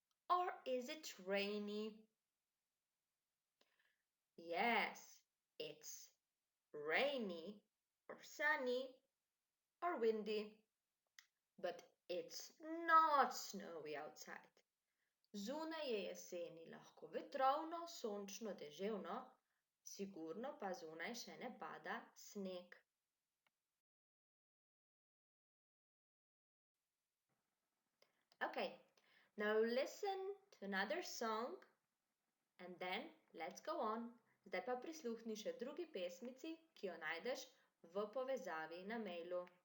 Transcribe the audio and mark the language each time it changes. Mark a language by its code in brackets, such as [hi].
[en] Or is it rainy? Yes, it's rainy or sunny or windy. But it's not snowy outside. [sl] Zunaj je jeseni lahko vetrovno, sončno, deževno, sigurno pa zunaj še ne pada sneg. [en] Okay, now listen to another song and then let's go on. [sl] Zdaj pa prisluhni še drugi pesmici, ki jo najdeš v povezavi na mailu.